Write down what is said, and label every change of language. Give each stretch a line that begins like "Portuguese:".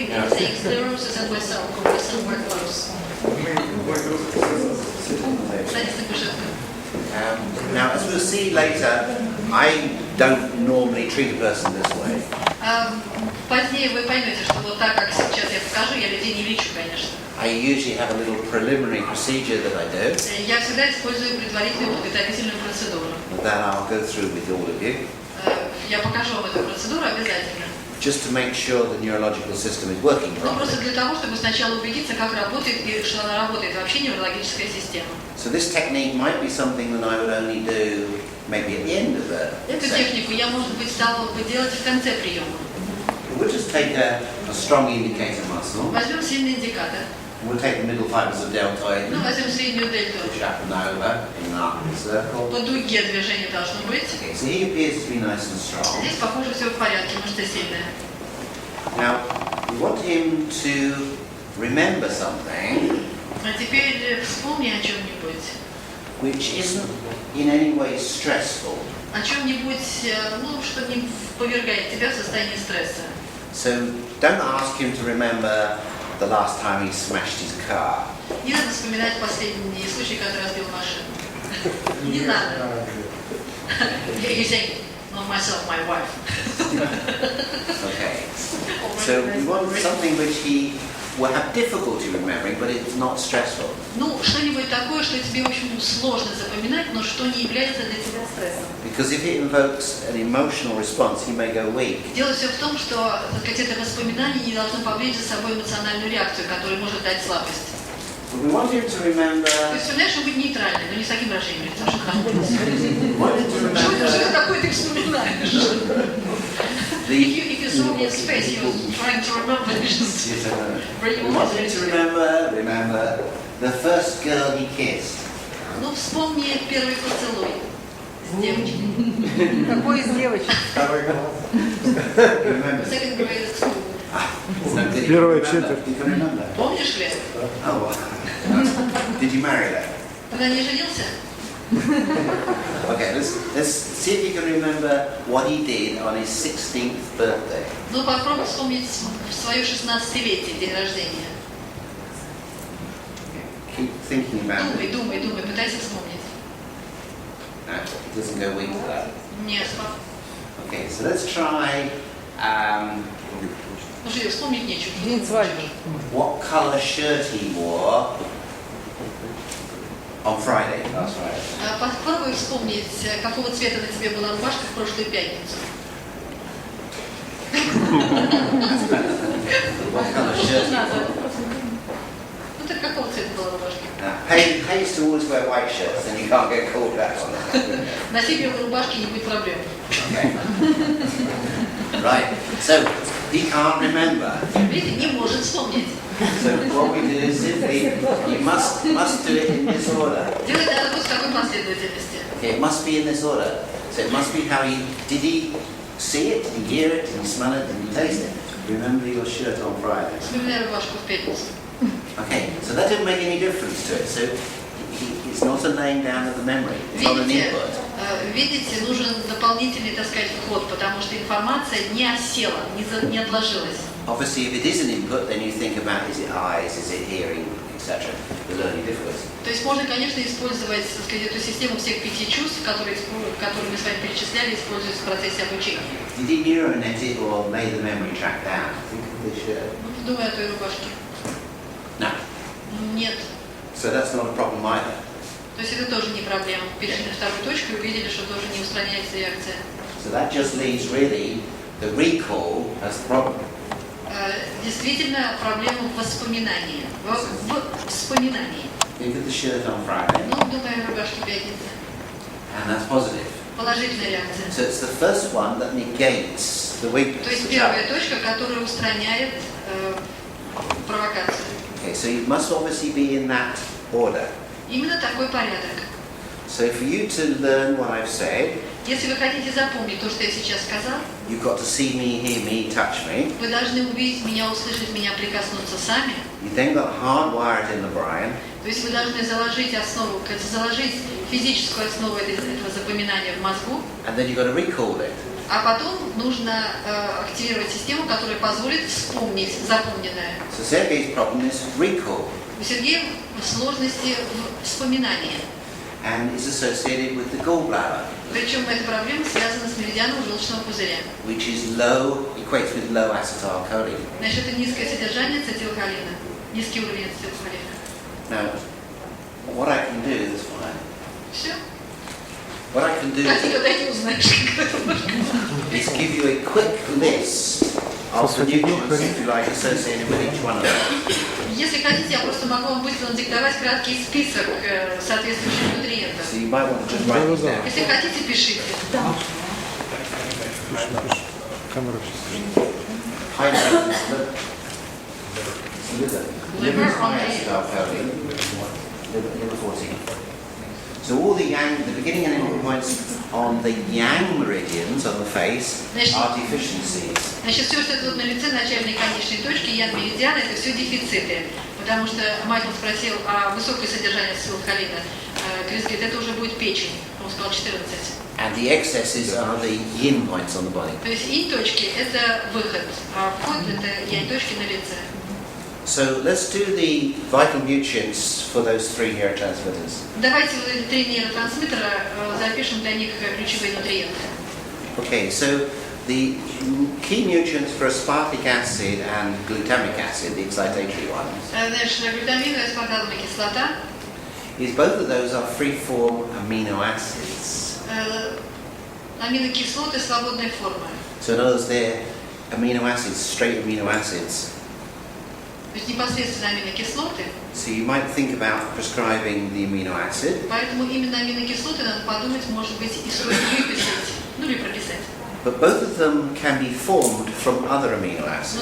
English: Saying sclerosis and myself, or somewhere close.
Russian: Садись на кушетку.
English: now, as we'll see later, I don't normally treat a person this way.
Russian: Позднее вы поймете, что вот так, как сейчас я покажу, я людей не лечу, конечно.
English: I usually have a little preliminary procedure that I do
Russian: Я всегда использую предварительную подготовительную процедуру.
English: that I'll go through with all of you,
Russian: Я покажу вам эту процедуру обязательно.
English: just to make sure the neurological system is working
Russian: Но просто
English: properly.
Russian: для того, чтобы сначала убедиться, как работает и что она работает вообще неврологическая система.
English: So this technique might be something that I would only do maybe at the end of the
Russian: Эту
English: session.
Russian: технику я, может быть, стала бы делать в конце приема.
English: We'll just take a strong indicator muscle.
Russian: Возьмем сильный индикатор.
English: We'll take the middle fibers of deltoid,
Russian: Ну, возьмем среднюю дельту.
English: push up and over in an arcing circle.
Russian: По дуге движение должно быть.
English: Okay, so he appears to be nice and strong.
Russian: Здесь, похоже, все в порядке, мышца сильная.
English: Now, we want him to remember something
Russian: А теперь вспомни о чем-нибудь.
English: which isn't in any way stressful.
Russian: О чем-нибудь, ну, что не повергает тебя в состояние стресса.
English: So don't ask him to remember the last time he smashed his car.
Russian: Не надо вспоминать последний случай, когда разбил машину. Не надо.
English: You say, not myself, my wife. Okay. So we want something which he will have difficulty remembering, but it's not stressful.
Russian: Ну, что-нибудь такое, что тебе, в общем, сложно запоминать, но что не является для тебя стрессом.
English: Because if it invokes an emotional response, he may go weak.
Russian: Дело все в том, что, так сказать, это воспоминание не должно повлечь за собой эмоциональную реакцию, которая может дать слабость.
English: But we want him to remember.
Russian: То есть, понимаешь, быть нейтральным, но не с таким выражением лица, что там.
English: We want him to remember
Russian: Что такое ты вспоминаешь?
English: If you saw me in space, he was trying to remember. Yes, I know. We want him to remember the first girl he kissed.
Russian: Ну, вспомни первый поцелуй с девочкой. Какой из девочек? Второй класс.
English: You remember? Second grade at school. It's no good.
Russian: Первая
English: You can remember.
Russian: четверть.
English: You can remember.
Russian: Помнишь ли?
English: Oh, well. Did you marry her?
Russian: Ты на ней женился?
English: Okay, let's see if you can remember what he did on his 16th birthday.
Russian: Ну, попробуй вспомнить свое 16-летие, день рождения.
English: Keep thinking about it.
Russian: Думай, пытайся вспомнить.
English: No, it doesn't go weak to that.
Russian: Нет,
English: Okay, so let's try
Russian: ну что, вспомнить нечего. День свадьбы.
English: what colour shirt he wore on Friday, last Friday.
Russian: Попробуй вспомнить, какого цвета на тебе была рубашка в прошлую пятницу.
English: What colour shirt he wore.
Russian: Ну так какого цвета была рубашка?
English: Hay used to always wear white shirts, then you can't get called back on that.
Russian: Носи белые рубашки, не будет проблем.
English: Okay. Right, so he can't remember.
Russian: Видите, не может вспомнить.
English: So what we do is simply, you must do it in this order.
Russian: Делать надо вот в такой последовательности.
English: Okay, it must be in this order. So it must be how did he see it, did he hear it, did he smell it, did he taste it? Remember your shirt on Friday.
Russian: Вспоминай рубашку в пятницу.
English: Okay, so that didn't make any difference to it. So it's not a laying down of the memory, it's not an input.
Russian: Видите, нужен дополнительный, так сказать, вход, потому что информация не осела, не отложилась.
English: Obviously, if it is an input, then you think about is it eyes, is it hearing, etc. The learning difficulties.
Russian: То есть можно, конечно, использовать, так сказать, эту систему всех 5 чувств, которые мы с вами перечисляли, используют в процессе обучения.
English: Did he neuronet it or lay the memory track down? Think of this shirt.
Russian: Думаю о той рубашке.
English: No.
Russian: Нет.
English: So that's not a problem either.
Russian: То есть это тоже не проблема. Перешли на вторую точку и увидели, что тоже не устраняется реакция.
English: So that just leaves really the recall as the problem.
Russian: Действительно, проблема в воспоминании. В вспоминании.
English: Think of the shirt on Friday,
Russian: Ну, думаю о рубашке пятницы.
English: and that's positive.
Russian: Положительная реакция.
English: So it's the first one that negates the weakness.
Russian: То есть
English: the
Russian: первая
English: challenge.
Russian: точка, которая устраняет провокацию.
English: Okay, so you must obviously be in that order.
Russian: Именно такой порядок.
English: So for you to learn what I've said,
Russian: Если вы хотите запомнить то, что я сейчас сказал,
English: you've got to see me, hear me, touch me.
Russian: вы должны увидеть меня, услышать меня, прикоснуться сами.
English: You've then got to hardwire it in the brain.
Russian: То есть вы должны заложить основу, заложить физическую основу этого запоминания в мозгу,
English: And then you've got to recall it.
Russian: а потом нужно активировать систему, которая позволит вспомнить запомненное.
English: So Sergei's problem is recall,
Russian: У Сергея сложности в вспоминании.
English: and is associated with the gallbladder,
Russian: Причем эта проблема связана с меридианом желчного пузыря.
English: which is low, equates with low acetylcholine.
Russian: Значит, это низкое содержание ацетилхолина, низкий уровень ацетилхолина.
English: Now, what I can do is fine.
Russian: Все.
English: What I can do
Russian: Как ты когда не узнаешь, как это можно?
English: is give you a quick list of the nutrients, if you like, associated with each one of them.
Russian: Если хотите, я просто могу вам быстро надиктовать краткий список соответствующих нутриентов.
English: So you might want to just write these down.
Russian: Если хотите, пишите. Камера сейчас.
English: High level liver. Liver is high Liver. acetylcholine. Liver 14. So all the yang, the beginning and ending points on the yang meridians on the face are deficiencies.
Russian: Значит, все, что тут на лице, начальные и конечные точки, ян-меридиан, это все дефициты. Потому что Майкл спросил о высокое содержание ацетилхолина. Крис говорит, это уже будет печень. Он сказал 14.
English: And the excesses are the yin points on the body.
Russian: То есть инь-точки – это выход, а вход – это янь-точки на лице.
English: So let's do the vital nutrients for those 3 neurotransmitters.
Russian: Давайте вот эти 3 нейротрансмиттера запишем для них ключевые нутриенты.
English: Okay, so the key nutrients for aspartic acid and glutamic acid, the excitatory ones,
Russian: Значит, глютаминовая аспартатовая кислота.
English: is both of those are free-form amino acids.
Russian: Аминокислоты свободной формы.
English: So in other words, they're amino acids, straight amino acids.
Russian: То есть непосредственно аминокислоты.
English: So you might think about prescribing the amino acid,
Russian: Поэтому именно аминокислоты надо подумать, может быть, и стоит выписать, ну или прописать.
English: but both of them can be formed from other amino acids.